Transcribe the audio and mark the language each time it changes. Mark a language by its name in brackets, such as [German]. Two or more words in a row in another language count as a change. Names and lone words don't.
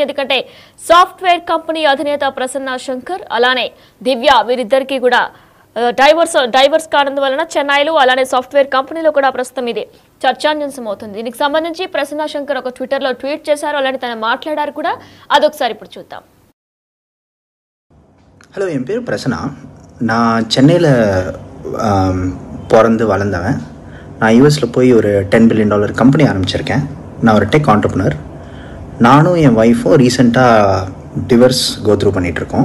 [Telugu] ఎందుకంటే [English] software company [Telugu] అధినేత ప్రసన్న శంకర్ అలానే దివ్య వీరిద్దరికీ కూడా డైవర్స్ కానందువలన చెన్నైలో అలానే సాఫ్ట్వేర్ కంపెనీలో కూడా ప్రస్తుతం ఇది చర్చాంశమవుతుంది. దీనికి సంబంధించి ప్రసన్న శంకర్ ఒక ట్విట్టర్లో ట్వీట్ చేశారు, అలానే తను మాట్లాడారు కూడా. అదొకసారి ఇప్పుడు చూద్దాం. [Tamil] ஹலோ, என் பேர் பிரசன்னா. நான் சென்னையில் பிறந்து வளர்ந்தவன். நான் யூஎஸில் போய் ஒரு $10 [English] billion company [Tamil] ஆரம்பிச்சிருக்கேன். நான் ஒரு [English] tech entrepreneur. [Tamil] நானும் என் ஒய்ஃபும் ரீசெண்டாக [English] divorce go through [Tamil] பண்ணிகிட்ருக்கோம்.